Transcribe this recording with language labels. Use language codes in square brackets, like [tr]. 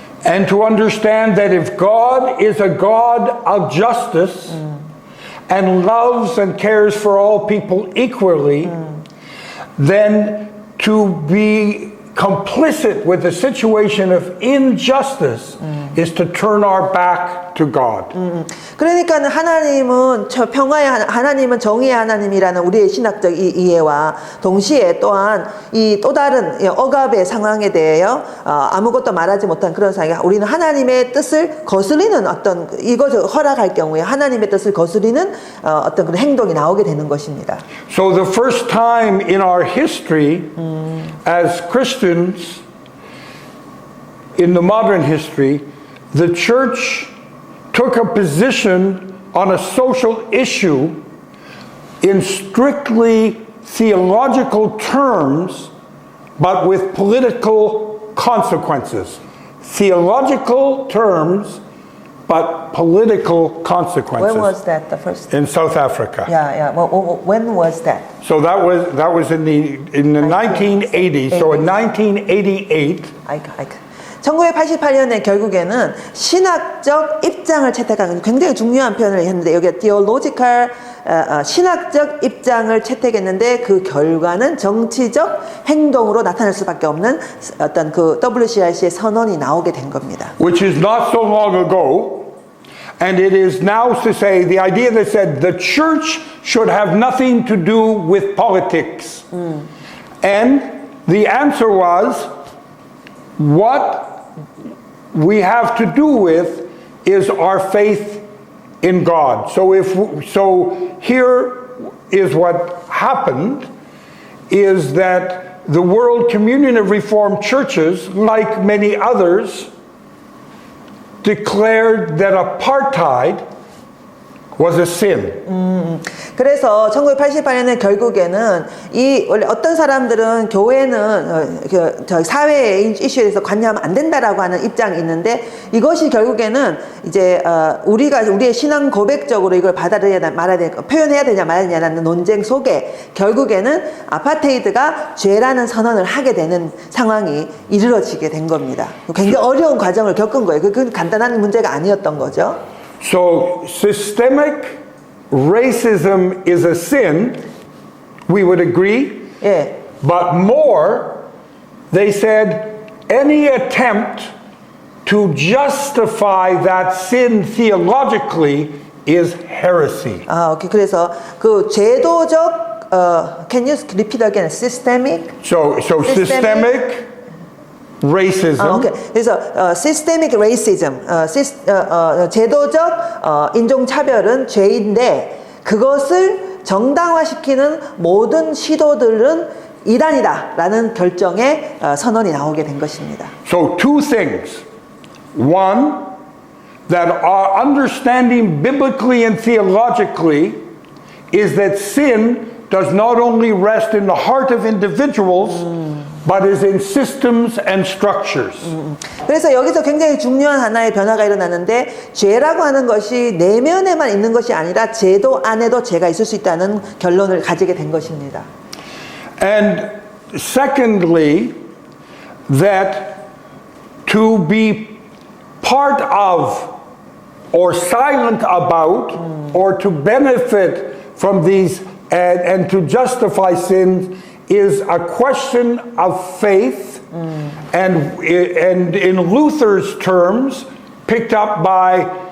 [en] And to understand that if God is a God of justice and loves and cares for all people equally, then to be complicit with a situation of injustice is to turn our back to God. [ko] 그러니까 하나님은 평화의 하나님은 정의의 하나님이라는 우리의 신학적 이해와 동시에 또한 이 또 다른 억압의 상황에 대하여 아무것도 말하지 못한 그런 상황에 우리는 하나님의 뜻을 거스리는 어떤 이것을 허락할 경우에 하나님의 뜻을 거스리는 어떤 그런 행동이 나오게 되는 것입니다. [en] So the first time in our history as Christians in the modern history, the church took a position on a social issue in strictly theological terms, but with political consequences. Theological terms, but political consequences. When was that the first? In South Africa. Yeah. When was that? So that was in the 1980s. So in 1988. [ko] 1988년에 결국에는 신학적 입장을 채택한 굉장히 중요한 표현을 했는데 여기 theological 신학적 입장을 채택했는데 그 결과는 정치적 행동으로 나타날 수밖에 없는 어떤 그 WCRC의 선언이 나오게 된 겁니다. [en] Which is not so long ago, and it is now to say the idea that said the church should have nothing to do with politics. And the answer was, what we have to do with is our faith in God. So here is what happened, is that the World Communion of Reformed Churches, like many others, declared that apartheid was a sin. [ko] 그래서 1988년에 결국에는 이 원래 어떤 사람들은 교회는 저 사회의 이슈에서 관여하면 안 된다라고 하는 입장이 있는데 이것이 결국에는 이제 우리가 우리의 신앙 고백적으로 이걸 받아들여야 말아야 될 표현해야 되냐 말아야 되냐라는 논쟁 속에 결국에는 아파테이드가 죄라는 선언을 하게 되는 상황이 이르러지게 된 겁니다. 굉장히 어려운 과정을 겪은 거예요. 그 간단한 문제가 아니었던 거죠. [en] So systemic racism is a sin, we would agree. [ko] 예. [en] But more, they said any attempt to justify that sin theologically is heresy. [ko] 오케이. 그래서 그 제도적 [en] can you repeat again? Systemic? So systemic racism. [ko] 오케이. 그래서 systemic racism, 제도적 인종차별은 죄인데 그것을 정당화시키는 모든 시도들은 이단이다라는 결정의 선언이 나오게 된 것입니다. [en] So two things. One, that our understanding biblically and theologically is that sin does not only rest in the heart of individuals, but is in systems and structures. [ko] 그래서 여기서 굉장히 중요한 하나의 변화가 일어나는데 죄라고 하는 것이 내면에만 있는 것이 아니라 제도 안에도 죄가 있을 수 있다는 결론을 가지게 된 것입니다. [en] And secondly, that to be part of or silent about or to benefit from these and to justify sin is a question of faith, and in Luther's terms, picked up by